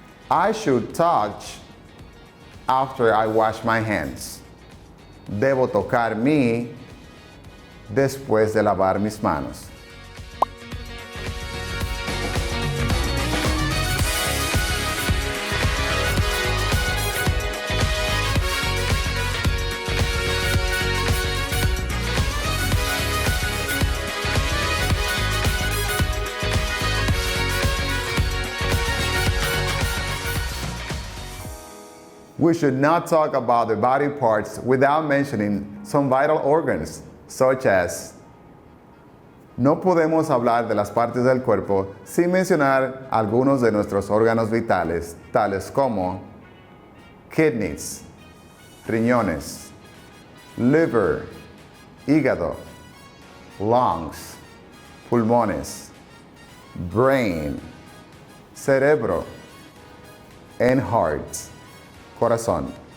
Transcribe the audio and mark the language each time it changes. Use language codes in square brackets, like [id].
[en] I should touch after I wash my hands. [es] Debo tocar mi después de lavar mis manos. [en] We should not talk about the body parts without mentioning some vital organs, such as. [es] No podemos hablar de las partes del cuerpo sin mencionar algunos de nuestros órganos vitales, tales como kidneys, riñones, liver, hígado, lungs, pulmones, brain, cerebro, [en] and heart. [es] Corazón.